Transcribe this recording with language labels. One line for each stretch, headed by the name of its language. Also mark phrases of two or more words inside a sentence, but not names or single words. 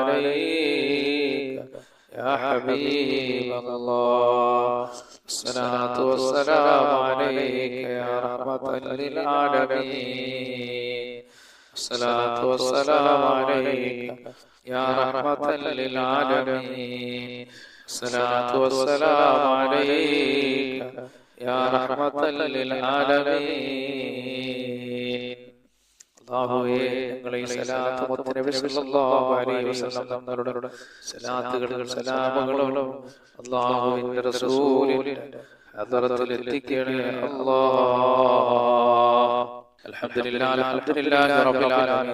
Arabic: عليك يا حبيب الله، الصلاة والسلام عليك يا رحمة للعالمين، الصلاة والسلام عليك يا رحمة للعالمين، الصلاة والسلام عليك يا رحمة للعالمين.
Malayalam: അല്ലാഹുവേ, ഞങ്ങളെ ഈ സലാത്ത് മുത്തനബി
Arabic: صلى الله عليه وسلم
Malayalam: തങ്ങളുടെ സലാത്തുകളും സലാമുകളും അല്ലാഹുവിന്റെ റസൂലിന്റെ ഹദറത്തിൽ എത്തിക്കണേ അല്ലാഹ്.
Arabic: الحمد لله رب العالمين.